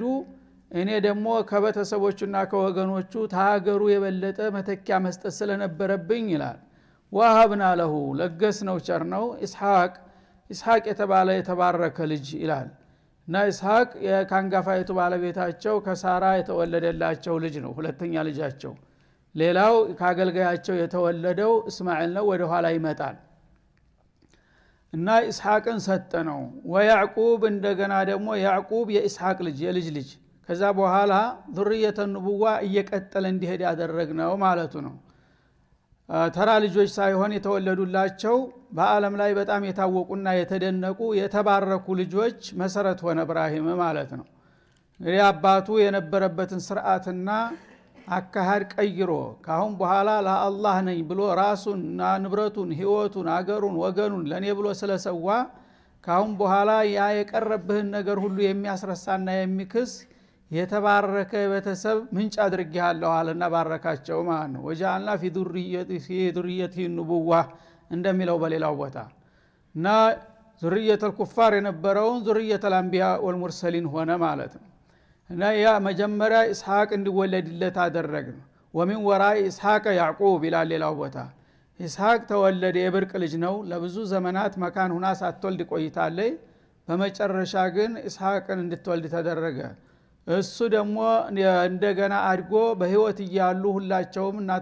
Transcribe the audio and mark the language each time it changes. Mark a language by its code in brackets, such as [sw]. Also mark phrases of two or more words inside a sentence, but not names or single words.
[am] እኔ ደግሞ ከበተሰቦቹና ከወገኖቹ ታገሩ የበለጠ መተኪያ መስጠት ስለነበረብኝ ይላል [ar] وهبنا له [am] ለገስ ነው ቸር ነው ኢስሐቅ የተባለ የተባረከ ልጅ ይላል እና ኢስሐቅ የካንጋፋይቱ ባለቤታቸው ከሳራ የተወለደላቸው ልጅ ነው ሁለተኛ ልጃቸው ሌላው ካገልጋያቸው የተወለደው እስማኤል ነው ወደ ኋላ ይመጣል እና ኢስሐቅን ሰጠነው ወያዕቁብ እንደገና ደግሞ ያዕቁብ የኢስሐቅ ልጅ የልጅ ልጅ ከዛ በኋላ [ar] ذريه النبوة [am] እየቀጠለ እንዲሄድ ያደረግነው ማለቱ ነው ተራ ልጆች ሳይሆን የተወለዱላቸው በአለም ላይ በጣም የታወቁና የተደነቁ የተባረኩ ልጆች መሰረት ሆነ ኢብራሂም ማለት ነው እንግዲህ አባቱ የነበረበትን ስርዓትና አካሃድ ቀይሮ ካሁን በኋላ ለአላህ ነኝ ብሎ ራሱንና ንብረቱን ህይወቱን አገሩን ወገኑን ለኔ ብሎ ስለሰዋ ካሁን በኋላ ያ የቀረብህን ነገር ሁሉ የሚያስረሳና የሚክስ የተባረከ ቤተሰብ ምንጭ አድርጌሃለሁ አለና ባረካቸው ማለት ነው ወጃአልና ፊ [ar] ذريته النبوة [am] እንደሚለው በሌላው ቦታ እና [ar] ذرية الكفار [am] የነበረውን [ar] ذرية الانبياء والمرسلين [am] ሆነ ማለት ነው እና ያ መጀመሪያ ኢስሐቅ እንዲወለድለት አደረግን ወሚን ወራኢ ኢስሐቅ ያዕቁብ ይላል ሌላው ቦታ ኢስሐቅ ተወለደ የብርቅ ልጅ ነው ለብዙ ዘመናት መካን ሆና ሳትወልድ ቆይታለች በመጨረሻ ግን ኢስሐቅን እንድትወልድ ተደረገ እሱ ደግሞ እንደገና አድጎ በህይወት ይያሉ ሁላቸውም እናት